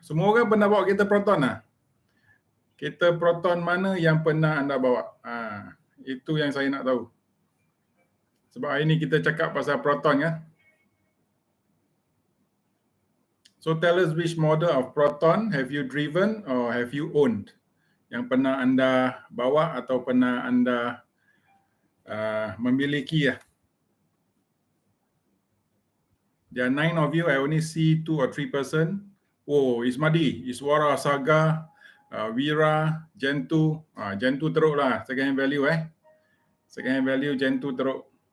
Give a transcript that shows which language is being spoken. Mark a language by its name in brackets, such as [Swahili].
[Malay] Semua orang pernah bawa kereta Proton lah. Kereta Proton mana yang pernah anda bawa? Itu yang saya nak tahu. Sebab hari ni kita cakap pasal Proton kan. [English] So tell us which model of Proton have you driven or have you owned? [Malay] Yang pernah anda bawa atau pernah anda memiliki ya. [English] There are 9 of you. I only see 2 or 3 person. [Malay] Oh, Ismadi, Iswara, Saga, Wira, Gen 2. Gen 2 teruk lah. [English] Second hand value Second hand value Gen 2 [Malay] teruk.